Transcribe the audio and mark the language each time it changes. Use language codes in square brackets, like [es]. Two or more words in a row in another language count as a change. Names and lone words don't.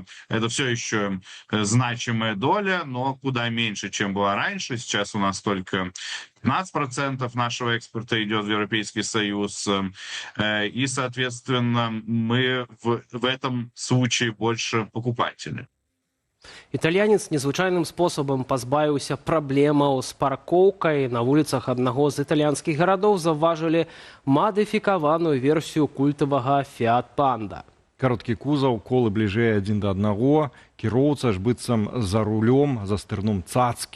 [ru] Это все еще значимая доля, но куда меньше, чем была раньше. Сейчас у нас только 15% нашего экспорта идет в Европейский Союз, и, соответственно, мы в этом случае больше покупатели. [be] Італьянец незвычайным спосабам пазбавіўся праблемаў з паркоўкай. На вуліцах аднаго з італьянскіх гарадоў заўважылі мадыфікаваную версію культавага Fiat Panda. Кароткі кузаў, колы бліжэй адзін да аднаго, кіроўца ж быццам за рулём, за стырном цацкі.